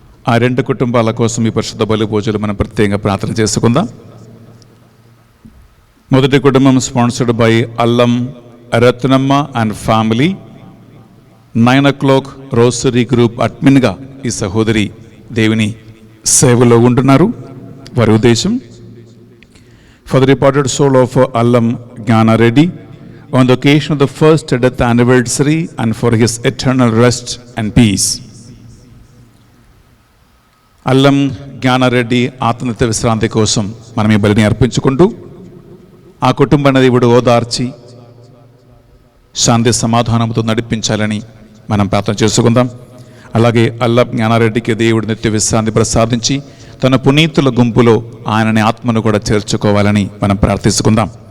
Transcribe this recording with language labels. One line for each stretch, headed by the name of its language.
Telugu: ఆ 2 కుటుంబాల కోసం ఈ పరిశుద్ధ బలి పూజలు మనం ప్రత్యేకంగా ప్రార్థన చేసుకుందాం. మొదటి కుటుంబం
English: Sponsored by Allam Ratnamma and family.
Telugu: 9 o'clock rosary group అడ్మిన్గా ఈ సహోదరి దేవుని సేవలో ఉంటున్నారు. వారి ఉద్దేశం,
English: For the reported soul of Allam Gnanareddy on the occasion of the first death anniversary and for his eternal rest and peace.
Telugu: అల్లం జ్ఞానారెడ్డి ఆత్మనిత్య విశ్రాంతి కోసం మనం ఈ బలిని అర్పించుకుంటూ ఆ కుటుంబాన్ని దేవుడు ఓదార్చి శాంతి సమాధానంతో నడిపించాలని మనం ప్రార్థన చేసుకుందాం. అలాగే అల్లం జ్ఞానారెడ్డికి దేవుడు నిత్య విశ్రాంతి ప్రసాదించి తన పునీతుల గుంపులో ఆయనని ఆత్మను కూడా చేర్చుకోవాలని మనం ప్రార్థించుకుందాం.